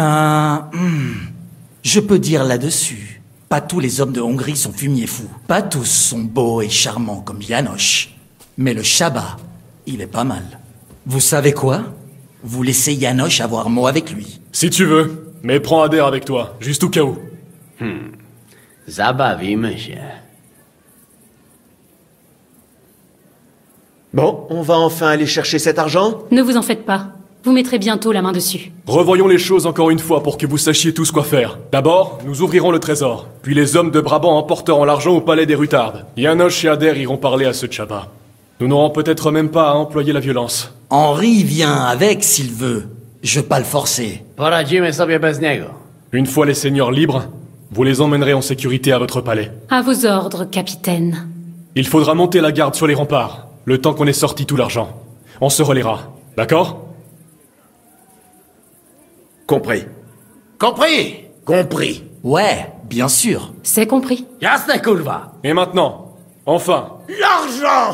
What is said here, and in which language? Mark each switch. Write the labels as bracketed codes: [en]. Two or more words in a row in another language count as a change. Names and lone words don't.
[fr] Je peux dire là-dessus. Pas tous les hommes de Hongrie sont fumiers fous. Pas tous sont beaux et charmants comme János. Mais le Csaba, il est pas mal. Vous savez quoi? Vous laissez János avoir mot avec lui. Si tu veux, mais prends Adair avec toi, juste au cas où. [pl] Zabawimy się. [fr] Bon, on va enfin aller chercher cet argent? Ne vous en faites pas. Vous mettrez bientôt la main dessus. Revoyons les choses encore une fois pour que vous sachiez tous quoi faire. D'abord, nous ouvrirons le trésor. Puis les hommes de Brabant emporteront l'argent au palais des Rutardes. János et Adair iront parler à ce Csaba. Nous n'aurons peut-être même pas à employer la violence. Henri vient avec s'il veut. Je veux pas le forcer. [pl] Poradzimy sobie bez niego. [fr] Une fois les seigneurs libres, vous les emmènerez en sécurité à votre palais. À vos ordres, capitaine. Il faudra monter la garde sur les remparts, le temps qu'on ait sorti tout l'argent. On se relaiera, d'accord? Compris. Compris? Compris. Ouais, bien sûr. C'est compris. [pl] Jasne, kurwa! [fr] Et maintenant, enfin, L'argent!